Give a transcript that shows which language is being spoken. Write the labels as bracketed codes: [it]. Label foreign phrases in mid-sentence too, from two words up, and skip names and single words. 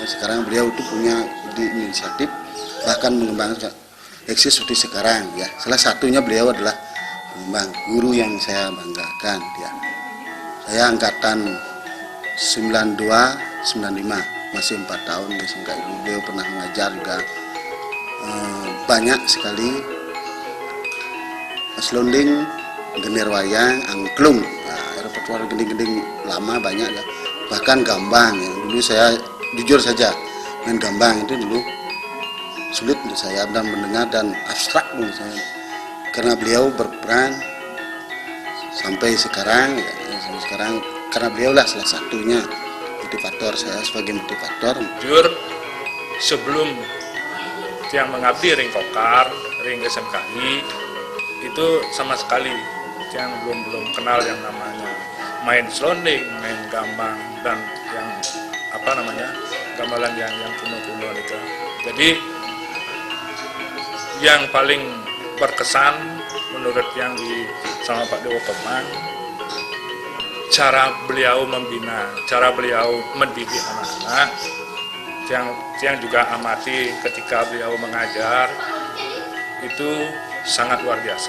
[id] Sekarang beliau itu punya inisiatif bahkan mengembangkan eksis seperti sekarang ya. Salah satunya beliau adalah pengembang, guru yang saya banggakan ya. Saya angkatan 92 95, masih 4 tahun di SMK Ibu. Beliau pernah mengajar juga banyak sekali selonding, genir wayang, angklung, repertoire gending-gending lama banyak ya. Bahkan gambang yang dulu saya jujur saja main gambang itu dulu sulit untuk saya dan mendengar dan abstrak menurut saya. Karena beliau berperan sampai sekarang ya, sampai sekarang karena beliau lah salah satunya motivator saya sebagai motivator. Jujur sebelum yang mengabdi ring kokar, ring SMKI itu sama sekali yang belum kenal yang namanya main selonding, main gambang dan yang gamelan yang kuno-kuno itu. Jadi yang paling berkesan menurut yang sama Pak Dewo Kopang, cara beliau membina, cara beliau mendidik anak-anak, yang juga amati ketika beliau mengajar itu sangat luar biasa.